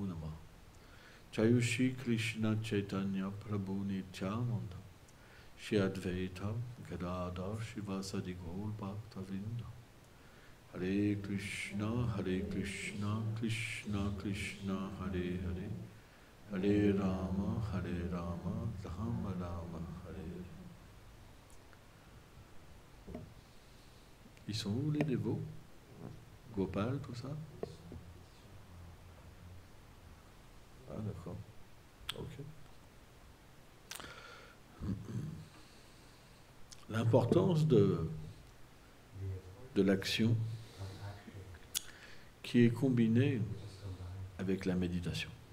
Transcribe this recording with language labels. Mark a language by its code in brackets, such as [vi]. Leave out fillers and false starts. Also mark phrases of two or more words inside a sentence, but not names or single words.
[fr] Namah Jayushi Krishna Chaitanya Prabhu Nityananda Shri Advaita Gadadhar Shivasadi Gaur Bhaktavinda Hare Krishna Krishna Krishna Hare Hare Hare Rama Rama Rama Hare Hare. Ils sont où les dévots? Gopal, tout ça? Ah d'accord. Ok. L'importance de l'action qui est combinée avec la méditation.